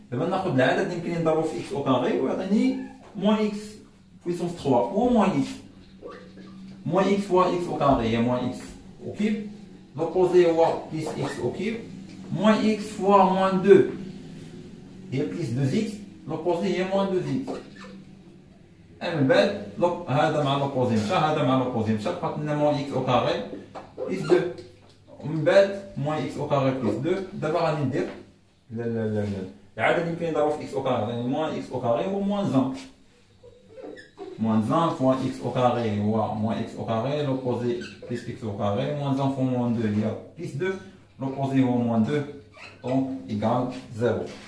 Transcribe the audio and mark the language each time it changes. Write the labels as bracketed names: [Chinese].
[French] Maintenant, on a l'addition qui est dans x au carré. On a moins x puissance 3 ou moins x. Moins x fois x au carré, il y a moins x au cube. L'opposé est plus x au cube. Moins x fois moins 2, il y a plus 2x. L'opposé il y a moins 2x. [Arabic] من بعد هذا مع l'opposé مشى هذا مع l'opposé مشى بقات لنا [French] moins x au carré plus 2 [Arabic] ومن بعد moins x au carré plus 2. دابا غادي ندير العدد اللي يمكن نضربو في [French] x au carré [Arabic] يعني [French] moins x au carré [Arabic] هو [French] moins 1. Moins 1 fois x au carré ou moins x au carré, l'opposé plus x au carré, moins 1 fois moins 2, il y a plus 2, l'opposé au moins 2, donc égale 0.